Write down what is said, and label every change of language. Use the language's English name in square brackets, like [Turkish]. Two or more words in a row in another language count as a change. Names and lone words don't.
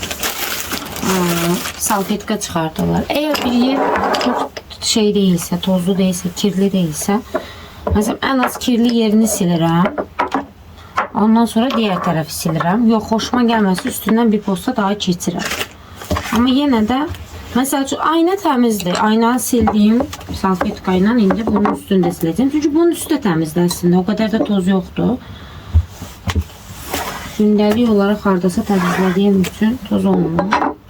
[Turkish] Salfetka çıkartırlar. Eğer bir yer çok şey değilse, tozlu değilse, kirli değilse, mesela en az kirli yerini silirəm. Ondan sonra diğer tarafı silirəm. Yok, hoşuma gelmezse üstünden bir posta daha keçirəm. [Azerbaijani] Amma yenə də məsəl üçün ayna təmizdir. Aynanı sildiyim salfetka ilə indi bunun üstündə siləcəm. Çünki bunun üstü də təmizdir əslində. O qədər də toz yoxdur. Gündəlik olaraq hardasa təmizlədiyim üçün toz olmur.